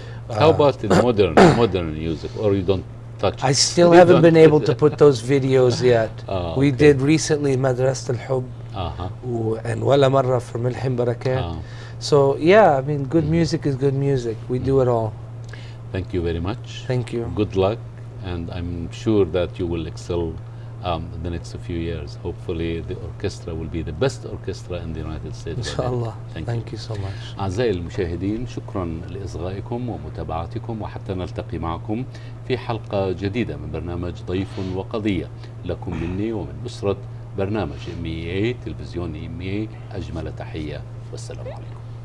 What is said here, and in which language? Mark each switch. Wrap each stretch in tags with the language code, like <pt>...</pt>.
<en>How about the modern music, or you don't touch it? I still haven't been able to put those videos yet. We did recently مدرسة الحب and ولا مرة for Melhem Barakat. So yeah, I mean, good music is good music. We do it all. Thank you very much. Thank you. Good luck, and I'm sure that you will excel the next few years. Hopefully the orchestra will be the best orchestra in the United States.</en> <ar>إن شاء الله.</ar> <en>Thank you so much.</en> <ar>أعزائي المشاهدين، شكرا لإصغائكم ومتابعتكم، وحتى نلتقي معكم في حلقة جديدة من برنامج ضيف وقضية، لكم مني ومن أسرة برنامج MEA تلفزيون MEA أجمل تحية، والسلام عليكم.</ar>